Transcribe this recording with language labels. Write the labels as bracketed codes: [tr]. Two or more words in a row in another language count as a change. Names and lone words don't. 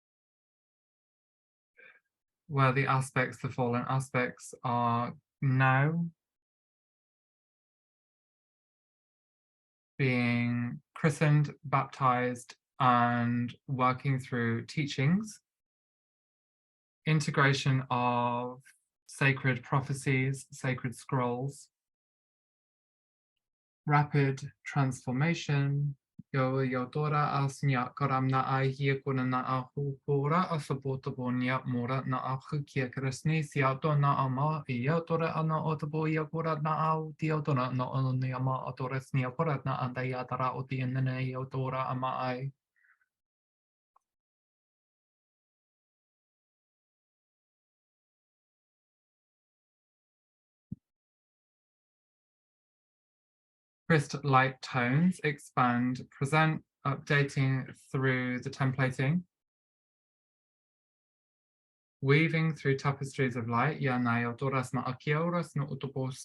[en] where the aspects, the fallen aspects, are now being christened, baptized, and working through teachings, integration of sacred prophecies, sacred scrolls, rapid transformation. Yo dora asnya karamna ahia kuna na ahukura asabotabonya mora na ahukia kresni siato na ama dora ana otaboya kura na au dora na ononyama atoresnia kura na andayatara otianene dora ama ai. Crisp light tones expand, present, updating through the templating, weaving through tapestries of light. Yanayo doras na akioras no utobosk.